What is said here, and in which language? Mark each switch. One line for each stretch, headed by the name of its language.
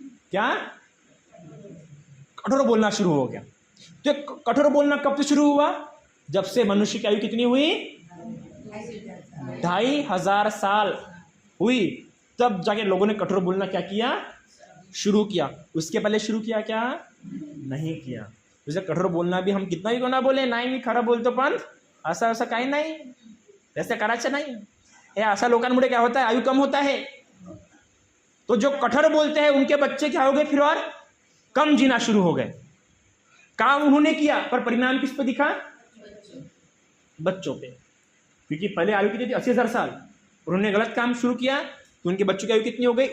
Hindi: क्या? कठोर बोलना शुरू हो गया। तो कठोर बोलना कब से शुरू हुआ? जब से मनुष्य की आयु कितनी हुई? 2,500 साल हुई, तब जाके लोगों ने कठोर बोलना क्या किया? शुरू किया। उसके पहले शुरू किया क्या? नहीं किया। जैसे कठोर बोलना भी हम कितना भी ना बोले,
Marathi: नाही मी खरं बोलतो पण असं काही नाही, तसं करायचं नाही। हे अशा लोकांमुळे
Hindi: क्या होता है? आयु कम होता है। तो जो कठोर बोलते हैं उनके बच्चे क्या हो गए फिर और कम जीना शुरू हो गए। काम उन्होंने किया पर परिणाम किस पे दिखा? बच्चों पे। क्योंकि पहले आयु कितनी थी? 80,000 साल। उन्होंने गलत काम शुरू किया तो उनके बच्चों की आयु कितनी हो गई?